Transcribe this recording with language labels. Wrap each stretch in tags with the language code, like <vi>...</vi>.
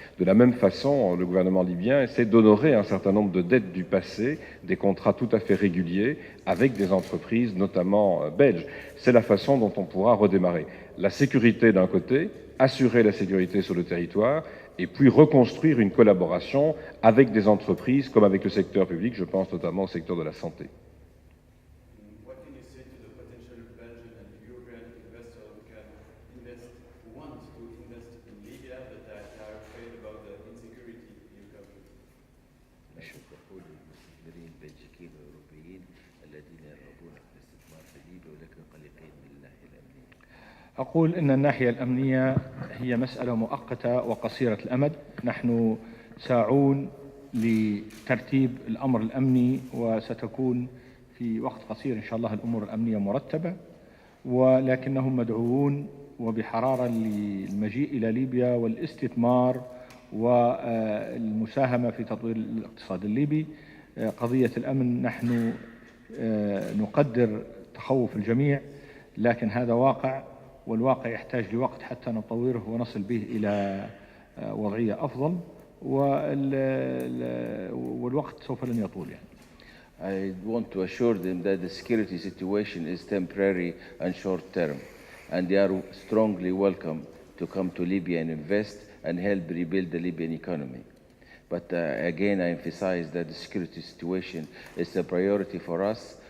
<fr>De la même façon, le gouvernement libyen essaie d'honorer un certain nombre de dettes du passé, des contrats tout à fait réguliers avec des entreprises, notamment belges. C'est la façon dont on pourra redémarrer. La sécurité d'un côté, assurer la sécurité sur le territoire, et puis reconstruire une collaboration avec des entreprises comme avec le secteur public, je pense notamment au secteur de la santé.</fr> <en>What can you say to the potential Belgian and European investors who can want to invest in Libya but are afraid about the insecurity in your country?</en> <ar>أقول للمستثمرين البلجيكيين والأوروبيين الذين يرغبون في الاستثمار في ليبيا ولكن قلقين من الناحية الأمنية. أقول إن الناحية الأمنية هي مسألة مؤقتة وقصيرة الأمد. نحن ساعون لترتيب الأمر الأمني، وستكون في وقت قصير إن شاء الله الأمور الأمنية مرتبة، ولكنهم مدعوون وبحرارة للمجيء إلى ليبيا والاستثمار والمساهمة في تطوير الاقتصاد الليبي. قضية الأمن نحن نقدر تخوف الجميع، لكن هذا واقع، والواقع يحتاج لوقت حتى نطوره ونصل به إلى وضعية أفضل، والوقت سوف لن يطول يعني.</ar> <en>I want to assure them that the security situation is temporary and short term, and they are strongly welcome to come to Libya and invest and help rebuild the Libyan economy. But again, I emphasize that the security situation is a priority for us.</en>